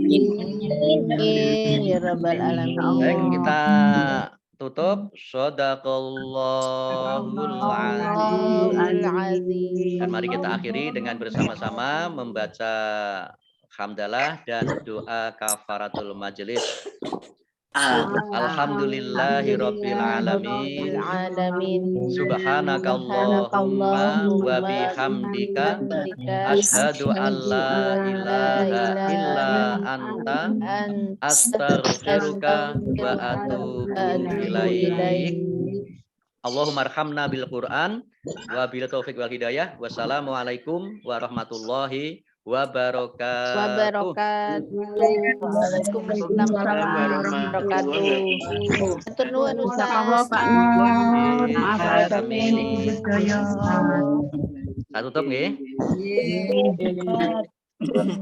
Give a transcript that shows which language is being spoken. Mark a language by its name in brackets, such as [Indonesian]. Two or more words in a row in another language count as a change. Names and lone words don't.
[Arabic] يا رب العالمين. [Indonesian] Baik, kita tutup. [Arabic] صدق الله العظيم. [Indonesian] Dan mari kita akhiri dengan bersama-sama membaca hamdalah dan doa [Arabic] كفارة المجلس. الحمد لله رب العالمين. سبحانك اللهم وبحمدك أشهد أن لا إله إلا أنت أستغفرك وأتوب إليك. اللهم ارحمنا بالقرآن وبالتوفيق والهداية. والسلام عليكم ورحمة الله وبركاته. وعليكم السلام ورحمة الله وبركاته. [Javanese] Matur nuwun Ustaz. Pak Nuwun. [Indonesian] Maaf Amin. Saya tutup nggih. Iya.